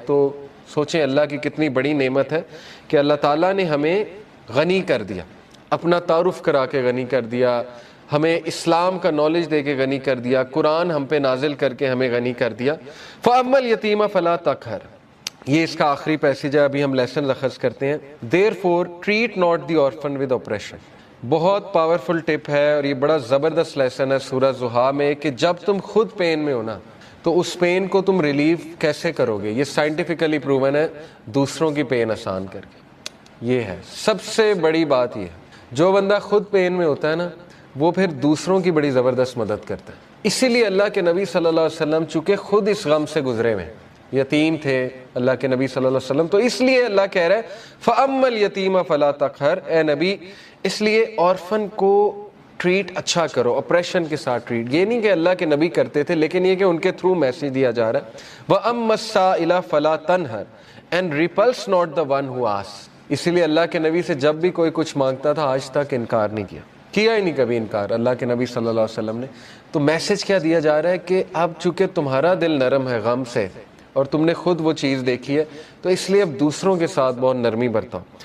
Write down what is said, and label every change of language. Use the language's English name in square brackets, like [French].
[Urdu] تو سوچیں اللہ کی کتنی بڑی نعمت ہے کہ اللہ تعالیٰ نے ہمیں غنی کر دیا, اپنا تعارف کرا کے غنی کر دیا, ہمیں اسلام کا نالج دے کے غنی کر دیا, قرآن ہم پہ نازل کر کے ہمیں غنی کر دیا. [Arabic] فَأَمَّا الْيَتِيمَ فَلَا تَقْهَرْ, [Urdu] یہ اس کا آخری پیسیج ہے, ابھی ہم لیسن اخذ کرتے ہیں. [English] Therefore treat not the orphan with oppression. [Urdu] بہت پاورفل ٹپ ہے اور یہ بڑا زبردست لیسن ہے سورہ زحا میں, کہ جب تم خود پین میں ہو نا تو اس پین کو تم ریلیو کیسے کرو گے. یہ سائنٹیفکلی پروون ہے, دوسروں کی پین آسان کر کے. یہ ہے سب سے بڑی بات. یہ ہے جو بندہ خود پین میں ہوتا ہے نا, وہ پھر دوسروں کی بڑی زبردست مدد کرتا ہے. اسی لیے اللہ کے نبی صلی اللہ علیہ وسلم چونکہ خود اس غم سے گزرے ہوئے, یتیم تھے اللہ کے نبی صلی اللہ علیہ وسلم, تو اس لیے اللہ کہہ رہا ہے [Arabic] فَأَمَّا الْيَتِيمَ فَلَا تَقْهَرْ, [Urdu] اے نبی اس لیے آرفن کو ٹریٹ اچھا کرو, اپریشن کے ساتھ ٹریٹ. یہ نہیں کہ اللہ کے نبی کرتے تھے, لیکن یہ کہ ان کے تھرو میسیج دیا جا رہا ہے. [Arabic] وَأَمَّا السَّائِلَ فَلَا تَنْهَرْ [English] and repulse not the one who asks. [Urdu] اسی لیے اللہ کے نبی سے جب بھی کوئی کچھ مانگتا تھا آج تک انکار نہیں کیا ہی نہیں کبھی انکار اللہ کے نبی صلی اللہ علیہ وسلم نے. تو میسیج کیا دیا جا رہا ہے کہ اب چونکہ تمہارا دل نرم ہے غم سے اور تم نے خود وہ چیز دیکھی ہے, تو اس لیے اب دوسروں کے ساتھ بہت نرمی برتاؤ.